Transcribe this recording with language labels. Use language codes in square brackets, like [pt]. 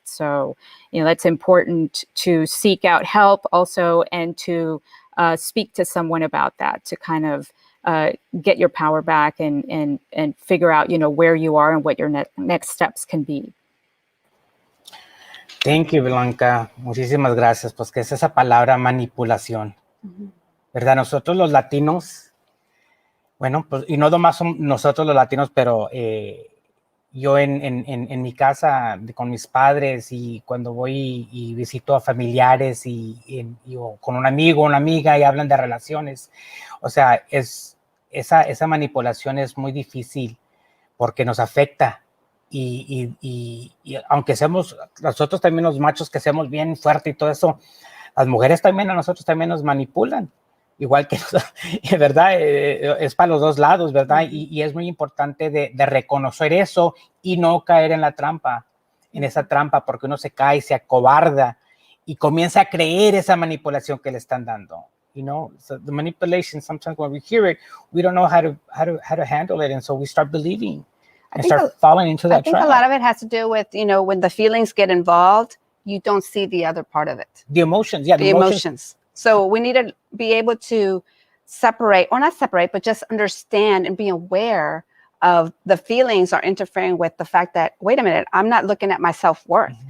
[en] So, that's important to seek out help also, and to speak to someone about that, to kind of get your power back and figure out, where you are and what your next steps can be. Thank you, Blanca. [es] Muchísimas gracias. Pues que es esa palabra manipulación, ¿verdad? Nosotros los latinos, bueno, pues, y no nomás son nosotros los latinos, pero yo en mi casa con mis padres, y cuando voy y visito a familiares o con un amigo o una amiga y hablan de relaciones, o sea, esa manipulación es muy difícil porque nos afecta. Y aunque seamos nosotros también los machos, que seamos bien fuertes y todo eso, las mujeres también a nosotros también nos manipulan. Igual que, ¿verdad? Es para los dos lados, ¿verdad? Y es muy importante de reconocer eso y no caer en esa trampa, porque uno se cae, se acobarda y comienza a creer esa manipulación que le están dando. [en] So the manipulation, sometimes when we hear it, we don't know how to handle it, and so we start believing and start falling into that trap. I think a lot of it has to do with, when the feelings get involved, you don't see the other part of it. The emotions, yeah. The emotions. So we need to be able to separate, or not separate, but just understand and be aware of the feelings are interfering with the fact that, wait a minute, I'm not looking at my self-worth.